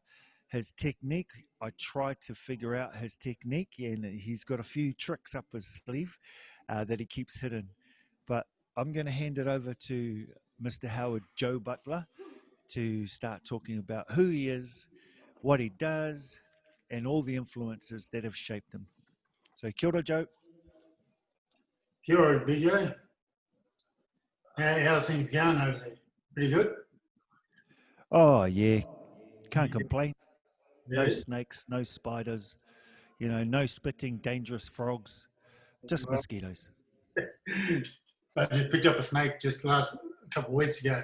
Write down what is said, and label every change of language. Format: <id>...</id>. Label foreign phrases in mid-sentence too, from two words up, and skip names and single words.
<en>His technique, I tried to figure out his technique, and he's got a few tricks up his sleeve that he keeps hidden. But I'm going to hand it over to Mr. Howard Joe Butler to start talking about who he is, what he does, and all the influences that have shaped him. So,</en> <mi>kia ora, Joe. Kia ora, BJ.</mi> <en>How's things going over there? Pretty good? Oh, yeah. Can't complain. Yeah. No snakes, no spiders, no spitting dangerous frogs, just mosquitoes. I just picked up a snake just a couple of weeks ago.</en>